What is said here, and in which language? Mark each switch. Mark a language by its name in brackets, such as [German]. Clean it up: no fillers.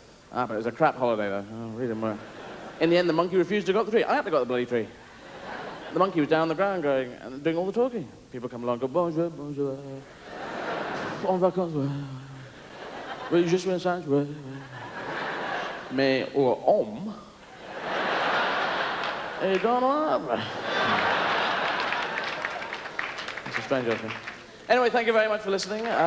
[English] Ah, but it was a crap holiday, though. Oh, really more. In the end, the monkey refused to go up the tree. I had to go up the bloody tree. The monkey was down on the ground going and doing all the talking. People come along and go, [French] bonjour, bonjour. En vacances, ouais. Oui, je suis un singe, ouais. Mais l'homme est dans l'arbre. [English] It's a strange old thing. Anyway, thank you very much for listening.